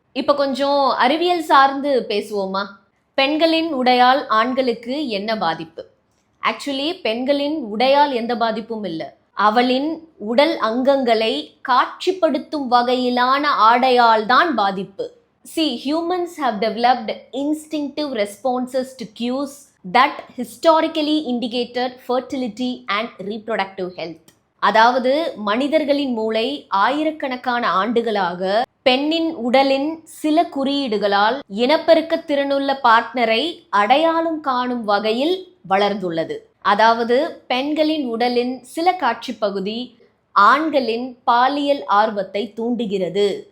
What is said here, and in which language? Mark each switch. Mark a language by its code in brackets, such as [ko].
[ta] இப்போ கொஞ்சம் அறிவியல் சார்ந்து பேசுவோமா? பெண்களின் உடையால் ஆண்களுக்கு என்ன பாதிப்பு? ஆக்சுவலி பெண்களின் உடையால் எந்த பாதிப்பும் இல்லை. அவளின் உடல் அங்கங்களை காட்சிப்படுத்தும் வகையிலான ஆடையால் தான் பாதிப்பு. [en] See, humans have developed instinctive responses to cues that historically indicated fertility and reproductive health. [ta] அதாவது மனிதர்களின் மூளை ஆயிரக்கணக்கான ஆண்டுகளாக பெண்ணின் உடலின் சில குறியீடுகளால் இனப்பெருக்க திறனுள்ள பார்ட்னரை அடையாளம் காணும் வகையில் வளர்ந்துள்ளது. அதாவது பெண்களின் உடலின் சில காட்சி பகுதி ஆண்களின் பாலியல் ஆர்வத்தை தூண்டுகிறது.